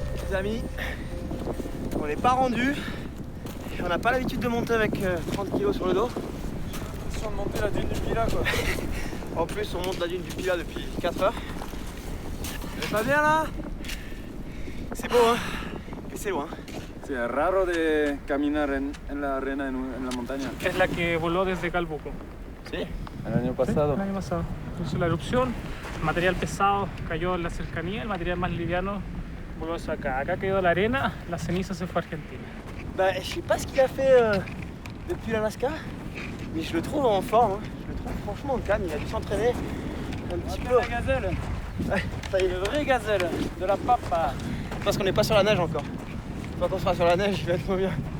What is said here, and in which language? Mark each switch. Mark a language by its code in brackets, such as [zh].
[fr] Les amis, on n'est pas rendu. On n'a pas l'habitude de monter avec 30 kilos sur le dos. Si on montait la dune du Pilat, quoi. En plus, on monte la dune du Pilat depuis 4 heures. On est pas bien là? c'est beau, hein. Et c'est loin. [es] Sí, es raro de caminar en la arena en la montaña. Es la que voló desde Calbuco. Sí. El año pasado. El año pasado. Hizo la erupción, material pesado cayó en la cercanía, el material más liviano voló hacia acá. Acá quedó la arena, la ceniza se fue a Argentina. [fr] Bah, je sais pas ce qu'il a fait depuis l'Alaska, mais je le trouve en forme. Hein. Je le trouve franchement calme. Il a dû s'entraîner un petit peu. La gazelle, Ouais, ça y est. une vraie gazelle, de la papa. Parce qu'on n'est pas sur la neige encore. Quand on sera sur la neige, il va être moins bien.